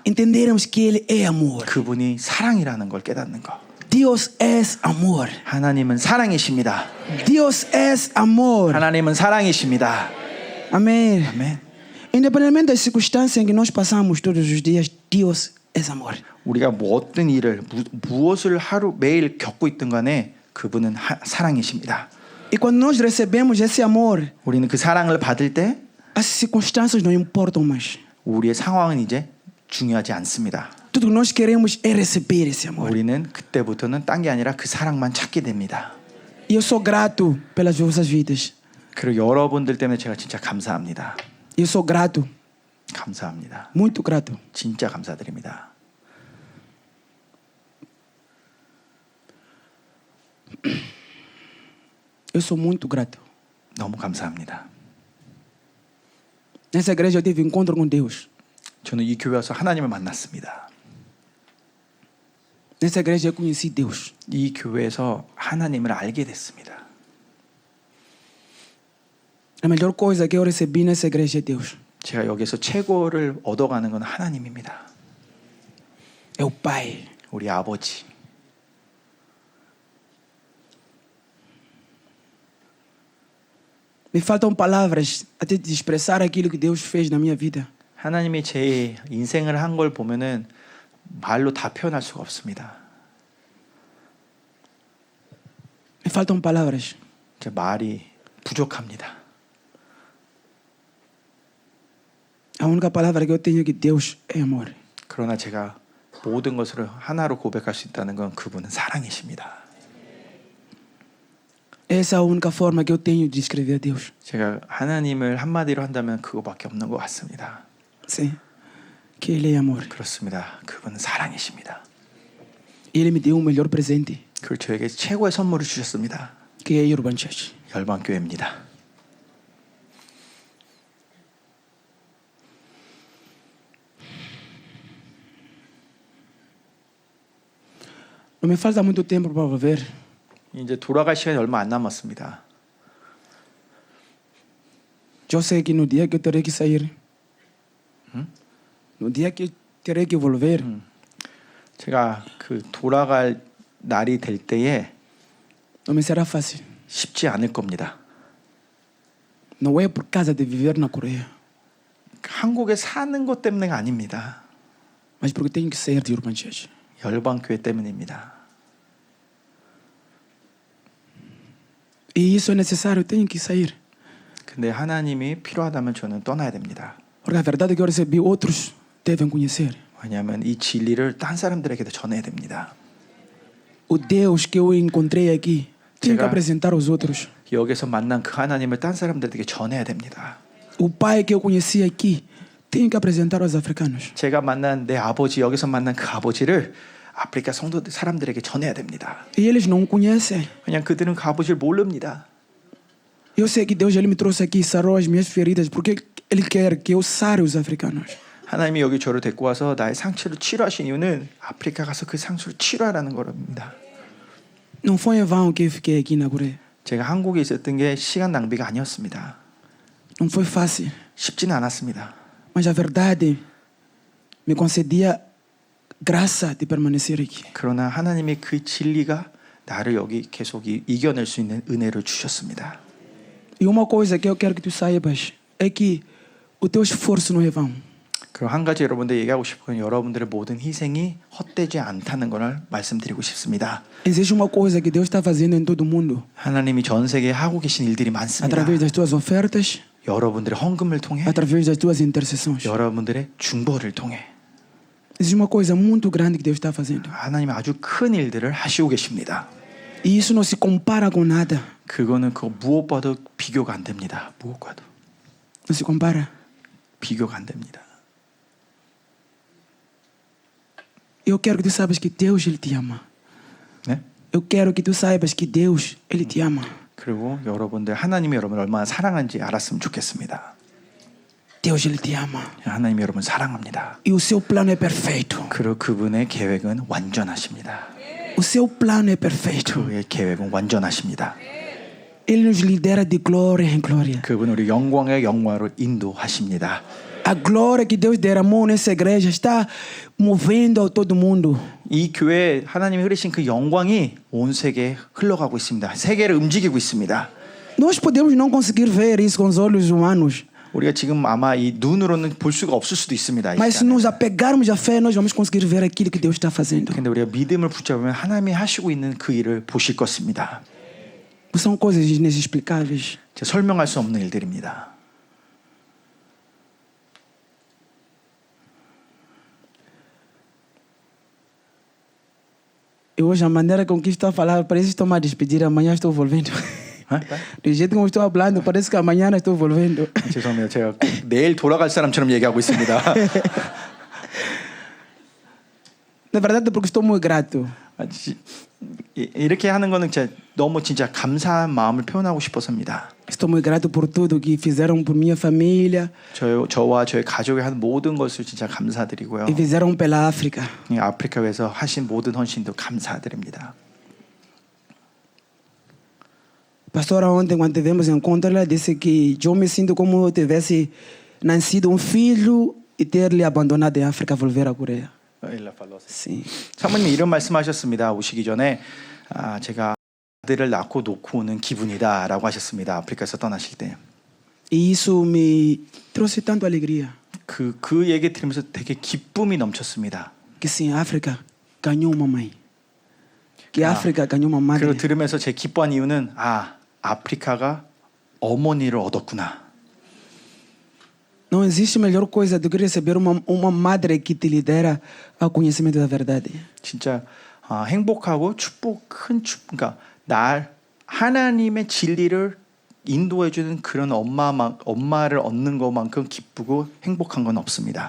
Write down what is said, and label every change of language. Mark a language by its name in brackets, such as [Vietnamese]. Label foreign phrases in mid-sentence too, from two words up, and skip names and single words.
[Portuguese] Entendermos que Ele é amor. [Korean] 그분이 사랑이라는 걸 깨닫는 거. [Portuguese] Deus é amor. [Korean] 하나님은 사랑이십니다. [Portuguese] Deus é amor. [Korean] 하나님은 사랑이십니다. [Portuguese] Amém. [Korean] 아멘. [Portuguese] Independentemente das circunstâncias em que nós passamos todos os dias, Deus é amor. [Korean] 우리가 뭐 어떤 일을 무엇을 하루 매일 겪고 있든 간에 그분은 사랑이십니다. [Portuguese] E quando nós recebemos esse amor, [Korean] 우리는 그 사랑을 받을 때 [Portuguese] as circunstâncias não importam mais. [Korean] 우리의 상황은 이제 중요하지 않습니다. [Portuguese] Tudo que nós queremos é receber esse amor. [Korean] 우리는 그때부터는 딴 게 아니라 그 사랑만 찾게 됩니다. [Portuguese] E eu sou grato pelas vossas vidas. [Korean] 그리고 여러분들 때문에 제가 진짜 감사합니다. [Portuguese] Eu sou grato, [Korean] 감사합니다. [Portuguese] muito grato. [Korean] 진짜 감사드립니다. [Portuguese] Eu sou muito grato. [Korean] 너무 감사합니다. [Portuguese] Nessa igreja eu tive encontro com Deus. [Korean] 저는 이 교회 와서 하나님을 만났습니다. [Portuguese] Nessa igreja eu conheci Deus. [Korean] 이 교회에서 하나님을 알게 됐습니다. [Portuguese] A melhor coisa que eu recebi nessa igreja é Deus. [Korean] 제가 여기서 최고를 얻어가는 건 하나님입니다. [Portuguese] É o Pai. [Korean] 우리 아버지. [Portuguese] Me faltam palavras até de expressar aquilo que Deus fez na minha vida. [Korean] 하나님이 제 인생을 한 걸 보면은 말로 다 표현할 수가 없습니다. [Portuguese] Me faltam palavras. [Korean] 제 말이 부족합니다. [Portuguese] A única palavra que eu tenho é que Deus é amor. [Korean] 그러나 제가 모든 것을 하나로 고백할 수 있다는 건 그분은 사랑이십니다. [Portuguese] Essa é a única forma que eu tenho de descrever a Deus. [Korean] 제가 하나님을 한마디로 한다면 그거밖에 없는 것 같습니다. [Portuguese] Sim. Que Ele é amor. [Korean] 그렇습니다. 그분은 사랑이십니다. [Portuguese] Ele me deu o melhor presente, [Korean] 그리고 저에게 최고의 선물을 주셨습니다. [Portuguese] que é a Urban Church. [Korean] 열방교회입니다. [Portuguese] Não me falta muito tempo para viver. [Korean] 이제 돌아갈 시간이 얼마 안 남았습니다. [Portuguese] Eu sei que no dia que eu terei que sair, no dia que eu terei que volver, [Korean] 제가 그 돌아갈 날이 될 때에 [Portuguese] não me será fácil. [Korean] 쉽지 않을 겁니다. [Portuguese] Não é por causa de viver na Coreia, [Korean] 한국에 사는 것 때문에가 아닙니다. [Portuguese] mas porque tenho que sair de Urban Church. [Korean] 열방교회 때문입니다. [Portuguese] E isso é necessário, eu tenho que sair. [Korean] 근데 하나님이 필요하다면 저는 떠나야 됩니다. [Portuguese] Porque a verdade que eu recebi, outros devem conhecer. [Korean] 왜냐하면 이 진리를 딴 사람들에게도 전해야 됩니다. [Portuguese] O Deus que eu encontrei aqui, tenho que [Korean] 제가- [Portuguese] apresentar aos outros. [Korean] 여기서 만난 그 하나님을 딴 사람들에게 전해야 됩니다. [Portuguese] O Pai que eu conheci aqui, tenho que apresentar aos africanos. [Korean] 제가 만난 내 아버지, 여기서 만난 그 아버지를 아프리카 성도들 사람들에게 전해야 됩니다. [Portuguese] E eles não conhecem. [Korean] 그냥 그들은 그 아버지를 모릅니다. [Portuguese] Eu sei que Deus ele me trouxe aqui e sarou as minhas feridas, porque Ele quer que eu sare os africanos. [Korean] 하나님이 여기 저를 데리고 와서 나의 상처를 치료하신 이유는 아프리카 가서 그 상처를 치료하라는 겁니다. [Portuguese] Não foi em vão que eu fiquei aqui na Coreia. [Korean] 제가 한국에 있었던 게 시간 낭비가 아니었습니다. [Portuguese] Não foi fácil, [Korean] 쉽지는 않았습니다. [Portuguese] mas a verdade me concedia graça de permanecer aqui. [Korean] 그러나 하나님이 그 진리가 나를 여기 계속 이겨낼 수 있는 은혜를 주셨습니다. [Portuguese] E uma coisa que eu quero que tu saibas é que o teu esforço não é vão. [Korean] 그리고 한 가지 여러분들 얘기하고 싶은 건 여러분들의 모든 희생이 헛되지 않다는 것을 말씀드리고 싶습니다. [Portuguese] Existe uma coisa que Deus está fazendo em todo mundo. [Korean] 하나님이 전 세계에 하고 계신 일들이 많습니다. [Portuguese] Através das tuas ofertas, [Korean] 여러분들의 헌금을 통해, [Portuguese] através das tuas intercessões. [Korean] 여러분들의 중보를 통해 [Portuguese] Existe uma coisa muito grande que Deus está fazendo. [Korean] 하나님 아주 큰 일들을 하시고 계십니다. [Portuguese] E isso não se compara com nada. [Korean] 그거는 그 무엇과도 비교가 안 됩니다. 무엇과도 [Portuguese] Não se compara. [Korean] 비교가 안 됩니다. [Portuguese] Eu quero que tu saibas que Deus, Ele te ama. [Korean] 네? [Portuguese] Eu quero que tu saibas que Deus, Ele te ama. [Korean] 그리고 여러분들 하나님이 여러분을 얼마나 사랑하는지 알았으면 좋겠습니다. [Portuguese] Deus, Ele te ama. [Korean] 하나님이 여러분 사랑합니다. [Portuguese] E o seu plano é perfeito. [Korean] 그리고 그분의 계획은 완전하십니다. [Portuguese] O seu plano é perfeito. [Korean] 그의 계획은 완전하십니다. [Portuguese] Ele nos lidera de glória em glória. [Korean] 그분 우리 영광의 영광으로 인도하십니다. [Portuguese] A glória que Deus derramou nessa igreja está movendo todo mundo. [Korean] 이 교회에 하나님이 흐리신 그 영광이 온 세계에 흘러가고 있습니다. 세계를 움직이고 있습니다. [Portuguese] Nós podemos não conseguir ver isso com os olhos humanos, [Korean] 우리가 지금 아마 이 눈으로는 볼 수가 없을 수도 있습니다. 이 [Portuguese] mas se [Korean] 시간에. [Portuguese] nos apegarmos à fé, nós vamos conseguir ver aquilo que Deus está fazendo. [Korean] 근데 우리가 믿음을 붙잡으면 하나님이 하시고 있는 그 일을 보실 것입니다. [Portuguese] São coisas inexplicáveis. [Korean] 제가 설명할 수 없는 일들입니다. [Portuguese] E hoje a maneira com que estou a falar, parece que estou-me a despedir, amanhã estou volvendo. [Korean] 어? [Portuguese] Do jeito como estou falando, parece que amanhã estou volvendo. [Korean] 죄송합니다. 제가 꼭 내일 돌아갈 사람처럼 얘기하고 있습니다. [Portuguese] Na verdade, porque estou muito grato. [Korean] 이렇게 하는 거는 제가 너무 진짜 감사한 마음을 표현하고 싶어서입니다. [Portuguese] Estou muito grato por tudo que fizeram por minha família [Korean] 저와 저의 가족이 하는 모든 것을 진짜 감사드리고요. [Portuguese] e fizeram pela África. [Korean] 이 아프리카에서 하신 모든 헌신도 감사드립니다. [Portuguese] Pastora, ontem, quando tivemos encontro, ela disse que eu me sinto como eu tivesse nascido filho e ter lhe abandonado em África, volver à Coreia. Sim. [Korean] 사모님이 이런 말씀하셨습니다. 오시기 전에 제가 아들을 낳고 놓고 오는 기분이다라고 하셨습니다. 아프리카에서 떠나실 때. [Portuguese] E isso me trouxe tanto alegria. [Korean] 그 얘기 들으면서 되게 기쁨이 넘쳤습니다. [Portuguese] Que sim, a África ganhou uma mãe. Que a África ganhou uma madre. [Korean] 그리고 들으면서 제 기뻐한 이유는 아프리카가 어머니를 얻었구나. [Portuguese] Não existe melhor coisa do que receber uma madre que te lidera ao conhecimento da verdade. [Korean] 진짜 행복하고 그러니까 하나님의 진리를 인도해 주는 그런 엄마를 얻는 것만큼 기쁘고 행복한 건 없습니다.